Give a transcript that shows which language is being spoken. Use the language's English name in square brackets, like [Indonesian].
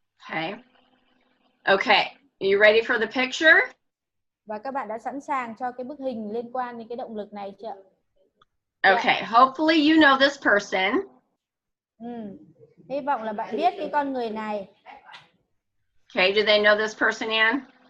[English] Okay. Okay. Are you ready for the picture? [Vietnamese] Và các bạn đã sẵn sàng cho cái bức hình liên quan đến cái động lực này chưa? [English] Okay. Hopefully you know this person. [Vietnamese] Hy vọng là bạn biết cái con người này. [English] Okay, do they know this person, Anne?